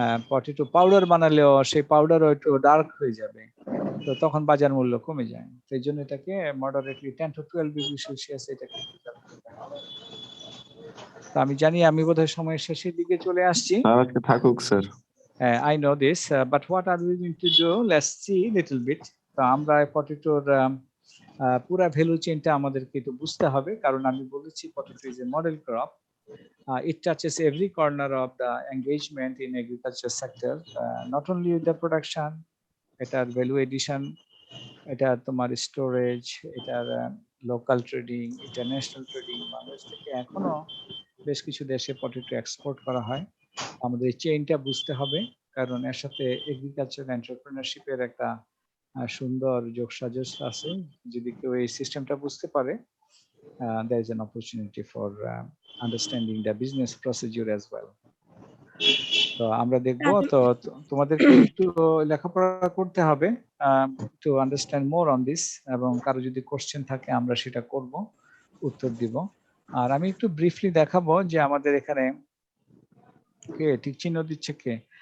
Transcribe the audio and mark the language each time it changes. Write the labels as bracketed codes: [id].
[bn] Potato powder বানালেও সেই পাউডারও একটু dark হয়ে যাবে, তো তখন বাজার মূল্য কমে যায়। সেই জন্য এটাকে মডারেটলি 10 to 12 ডিগ্রি সেলসিয়াস এটাকে প্রিজার্ভ করতে হবে। তো আমি জানি আমি বোধহয় সময়ের শেষের দিকে চলে আসছি। আজকে থাকুক sir. [en] I know this, but what are we going to do? Let's see little bit. [bn] তো আমরা পটেটোর পুরা ভ্যালু চেইনটা আমাদেরকে একটু বুঝতে হবে, কারণ আমি বলেছি [en] Potato is a model crop. It touches every corner of the engagement in agriculture sector, not only with the production, [bn] এটার ভ্যালু এডিশন, এটা তোমার স্টোরেজ, এটার local trading, international trading. Bangladesh থেকে এখনো বেশ কিছু দেশে পটেটো এক্সপোর্ট করা হয়। আমাদের এই চেইনটা বুঝতে হবে, কারণ এর সাথে এগ্রিকালচার এন্টারপ্রেনারশিপের একটা সুন্দর যোগসাজশ আছে। যদি কেউ এই সিস্টেমটা বুঝতে পারে, [en] there is an opportunity for understanding the business procedure as well. [bn] তো আমরা দেখবো, তো তোমাদেরকে একটু লেখাপড়া করতে হবে [en] to understand more on this, [bn] এবং কারো যদি কোশ্চেন থাকে আমরা সেটা করব, উত্তর দিব। আর আমি একটু ব্রিফলি দেখাবো যে আমাদের এখানে কে ঠিক চিহ্ন দিচ্ছে কে।